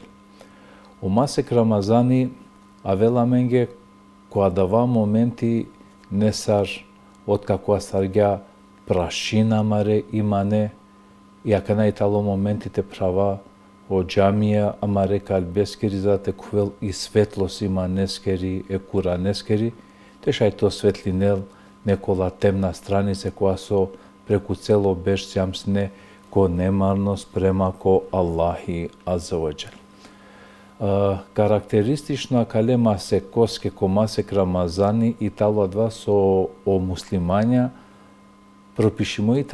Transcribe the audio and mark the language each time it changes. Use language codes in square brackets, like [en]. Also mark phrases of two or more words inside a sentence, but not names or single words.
[rom] О масек Рамазани авела менге која дава моменти не сар откако сарѓа прашина маре имане и ака најтало моментите права о џамија амаре калбескери зате кувел и светлос има нескери е кура нескери тешај то светлинел некола темна страница која со преку цело беш сјамсне ко немарност према ко Аллахи [ar] عز وجل. [rom] Карактеристично кале масек коске ко масек Рамазани и тало два со о муслимања пропишимо и